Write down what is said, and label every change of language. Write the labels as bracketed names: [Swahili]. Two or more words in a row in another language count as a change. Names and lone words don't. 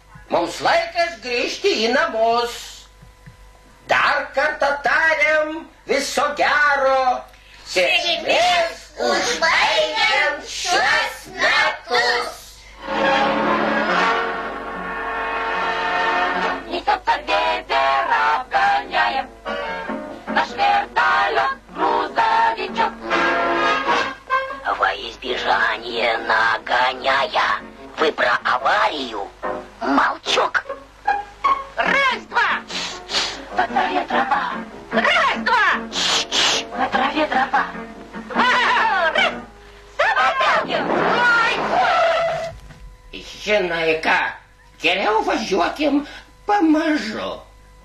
[Lithuanian] Mums laikas grįžti į namus. Dar kartą tariam viso gero. Sėkmės Užbaigiant šiuos metus. [Russian] Несется ветер, обгоняем наш вертолет, грузовичок. Во избежание нагоняя, вы про аварию? Молчок. Раз-два! На траве трава. Раз-два! На траве трава. Раз! Самотелки! [Lithuanian] Žinai ką, geriau važiuokim pamažu.